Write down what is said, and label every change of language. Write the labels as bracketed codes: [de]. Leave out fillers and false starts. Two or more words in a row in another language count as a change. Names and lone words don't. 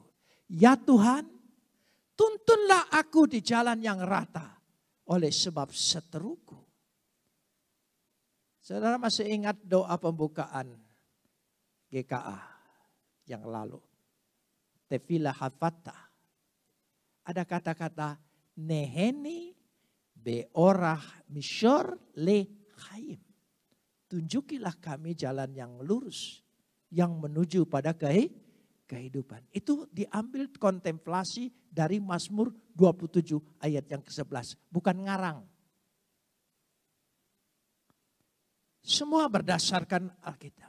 [id] Ya Tuhan, tuntunlah aku di jalan yang rata oleh sebab seteruku. Saudara masih ingat doa pembukaan GKA yang lalu. Tefillah Hafata. Ada kata-kata [he] נחני בארח מישור לחיים. [id] Tunjukilah kami jalan yang lurus. Yang menuju pada kehidupan. Itu diambil kontemplasi dari Mazmur 27 ayat yang ke-11. Bukan ngarang. Semua berdasarkan Alkitab.